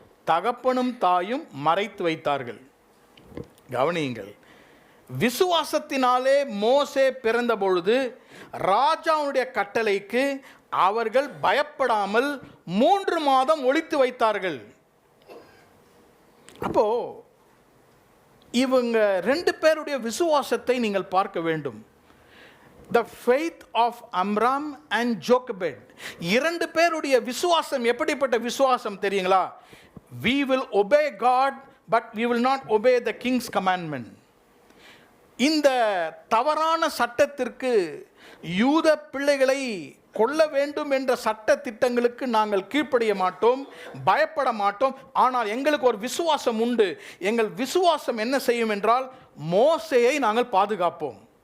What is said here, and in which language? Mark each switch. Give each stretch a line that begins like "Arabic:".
Tamil: தகப்பனும் தாயும் மறைத்து வைத்தார்கள். கவனியுங்கள், விசுவாசத்தினாலே மோசே பிறந்த பொழுது ராஜாவுடைய கட்டளைக்கு அவர்கள் பயப்படாமல் 3 மாதம் ஒளித்து வைத்தார்கள். அப்போ இவங்க 2 பேருடைய விசுவாசத்தை நீங்கள் பார்க்க வேண்டும்.
English: The faith of Amram and Jochebed,
Tamil: 2 பேருடைய விசுவாசம் எப்படிப்பட்ட விசுவாசம் தெரியுங்களா?
English: We will obey God, but we will not obey the king's commandment.
Tamil: இந்த தவறான சட்டத்திற்கு, யூத பிள்ளைகளை கொல்ல வேண்டும் என்ற சட்ட திட்டங்களுக்கு நாங்கள் கீழ்ப்படிய மாட்டோம், பயப்பட மாட்டோம். ஆனால் எங்களுக்கு ஒரு விசுவாசம் உண்டு. எங்கள் விசுவாசம் என்ன செய்யும் என்றால், மோசேயை நாங்கள் பாதுகாப்போம்.